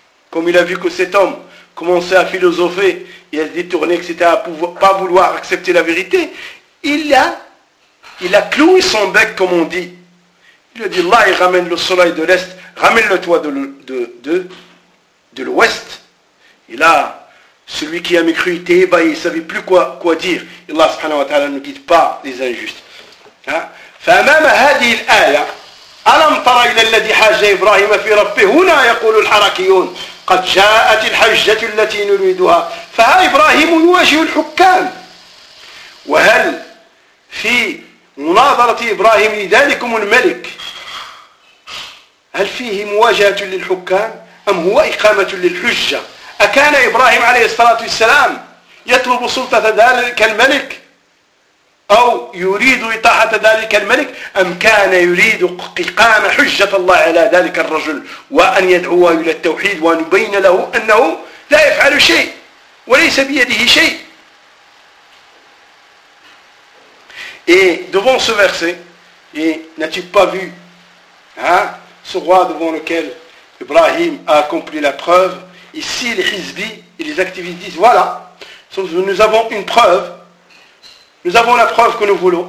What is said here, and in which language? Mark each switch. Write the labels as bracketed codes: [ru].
[fr] Comme il a vu que cet homme commençait à philosopher et à se détourner, etc., à pas vouloir accepter la vérité, il a cloué son bec, comme on dit. Il lui a dit, là, il ramène le soleil de l'Est, ramène-le toi de l'Ouest. Et là, celui qui a mécru était ébahi, il ne savait plus quoi dire. Allah subhanahu wa ta'ala ne guide pas les injustes. [ar] فأمام هذه الآية ألم تر إلى الذي حاج إبراهيم في ربه هنا يقول الحركيون قد جاءت الحجة التي نريدها فها إبراهيم يواجه الحكام وهل في مناظرة إبراهيم لذلكم الملك هل فيه مواجهة للحكام أم هو إقامة للحجة أكان إبراهيم عليه الصلاة والسلام يطلب سلطة ذلك الملك أو يريد إطاعة ذلك الملك أم كان يريد إقامة حجة الله على ذلك الرجل وأن يدعوه إلى التوحيد وأن يبين له أنه لا يفعل شيء وليس بيده شيء. [fr] Et devant ce verset, et n'as-tu pas vu hein, ce roi devant lequel Ibrahim a accompli la preuve? Ici, les Hizbi et les activistes disent, voilà, nous avons une preuve, nous avons la preuve que nous voulons.